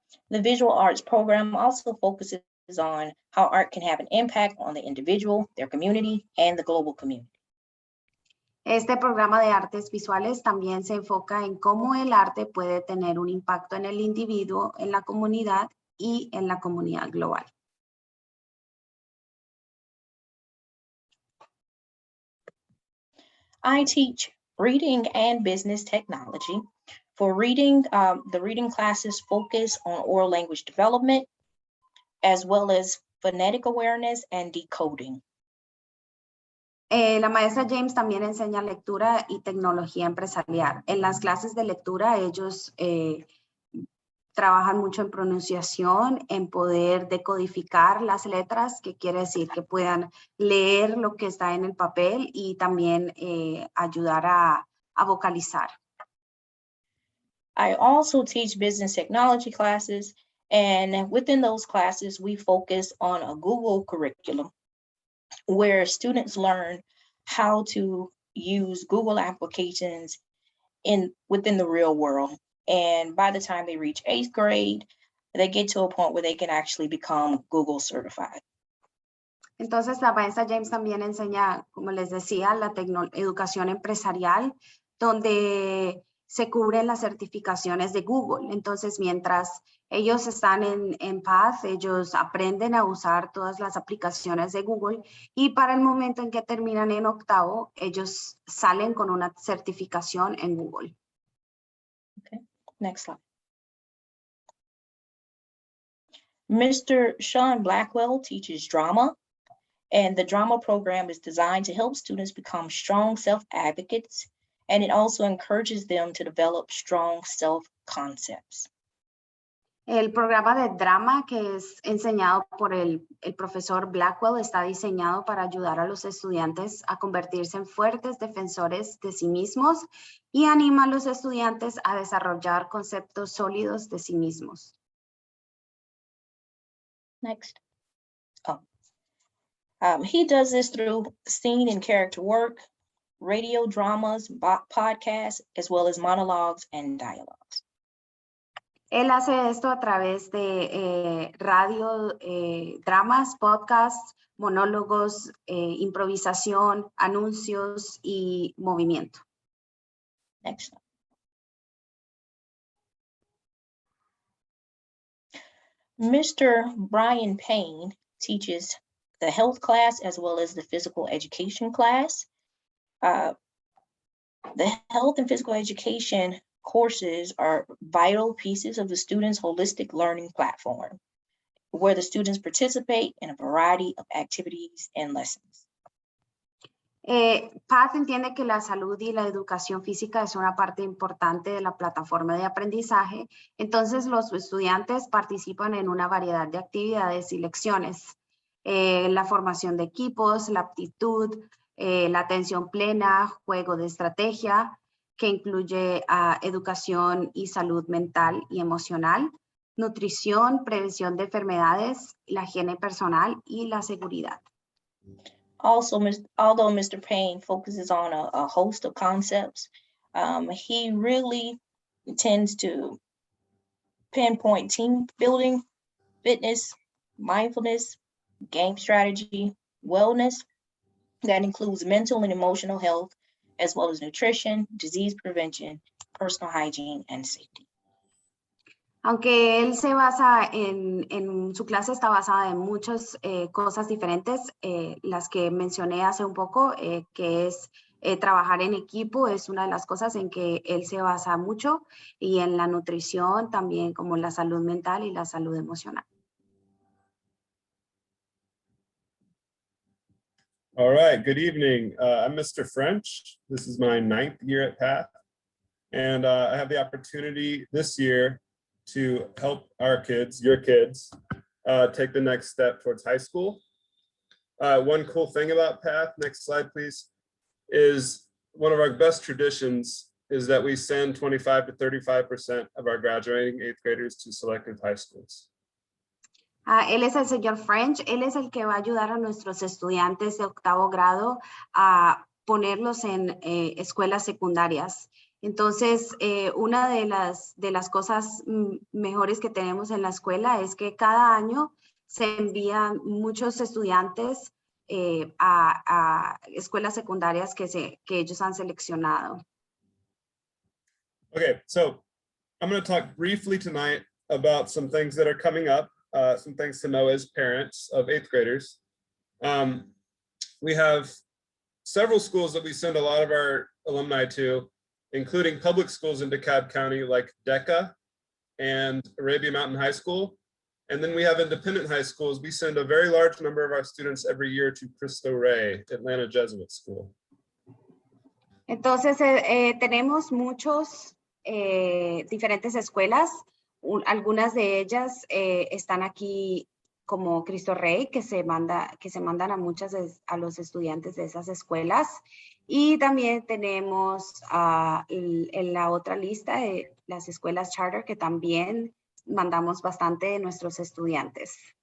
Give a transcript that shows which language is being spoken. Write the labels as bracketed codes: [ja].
[en] The visual arts program also focuses on how art can have an impact on the individual, their community, and the global community. [es] Este programa de artes visuales también se enfoca en cómo el arte puede tener un impacto en el individuo, en la comunidad y en la comunidad global. [en] I teach reading and business technology. For reading, the reading classes focus on oral language development, as well as phonetic awareness and decoding. [es] La maestra James también enseña lectura y tecnología empresarial. En las clases de lectura ellos trabajan mucho en pronunciación, en poder decodificar las letras, que quiere decir que puedan leer lo que está en el papel y también ayudar a vocalizar. [en] I also teach business technology classes, and within those classes, we focus on a Google curriculum where students learn how to use Google applications within the real world. And by the time they reach 8th grade, they get to a point where they can actually become Google certified. [es] Entonces, la maestra James también enseña, como les decía, la educación empresarial, donde se cubren las certificaciones de Google. Entonces, mientras ellos están en PATH, ellos aprenden a usar todas las aplicaciones de Google y para el momento en que terminan en 8º, ellos salen con una certificación en Google. [en] Okay, next slide. Mr. Sean Blackwell teaches drama, and the drama program is designed to help students become strong self-advocates, and it also encourages them to develop strong self-concepts. [es] El programa de drama que es enseñado por el profesor Blackwell está diseñado para ayudar a los estudiantes a convertirse en fuertes defensores de sí mismos y anima a los estudiantes a desarrollar conceptos sólidos de sí mismos. [en] Next. He does this through scene and character work, radio dramas, podcasts, as well as monologues and dialogues. [es] Él hace esto a través de radio, dramas, podcasts, monólogos, improvisación, anuncios y movimiento. [en] Next. Mr. Brian Payne teaches the health class as well as the physical education class. The health and physical education courses are vital pieces of the students' holistic learning platform, where the students participate in a variety of activities and lessons. [es] Pat entiende que la salud y la educación física es una parte importante de la plataforma de aprendizaje, entonces los estudiantes participan en una variedad de actividades y lecciones. La formación de equipos, la aptitud, la atención plena, juego de estrategia, que incluye educación y salud mental y emocional, nutrición, prevención de enfermedades, la higiene personal y la seguridad. [en] Also, although Mr. Payne focuses on a host of concepts, he really tends to pinpoint team building, fitness, mindfulness, game strategy, wellness. That includes mental and emotional health, as well as nutrition, disease prevention, personal hygiene, and safety. [es] Aunque él se basa en su clase está basada en muchas cosas diferentes, las que mencioné hace un poco, que es trabajar en equipo, es una de las cosas en que él se basa mucho, y en la nutrición también, como la salud mental y la salud emocional. [en] All right, good evening. I'm Mr. French. This is my 9th year at PATH, and I have the opportunity this year to help our kids, your kids, take the next step towards high school. One cool thing about PATH, next slide please, is one of our best traditions is that we send 25 to 35% of our graduating 8th graders to selective high schools. [es] Él es el señor French, él es el que va a ayudar a nuestros estudiantes de 8º grado a ponerlos en escuelas secundarias. Entonces, una de las cosas mejores que tenemos en la escuela es que cada año se envían muchos estudiantes a escuelas secundarias que ellos han seleccionado. [en] Okay, so I'm going to talk briefly tonight about some things that are coming up, some things to know as parents of 8th graders. We have several schools that we send a lot of our alumni to, including public schools in DeKalb County like DECA and Arabia Mountain High School. And then we have independent high schools. We send a very large number of our students every year to Cristo Rey, Atlanta Jesuit School. [es] Entonces, tenemos muchos diferentes escuelas. Algunas de ellas están aquí como Cristo Rey, que se mandan a los estudiantes de esas escuelas. Y también tenemos en la otra lista las escuelas charter, que también mandamos bastante de nuestros estudiantes.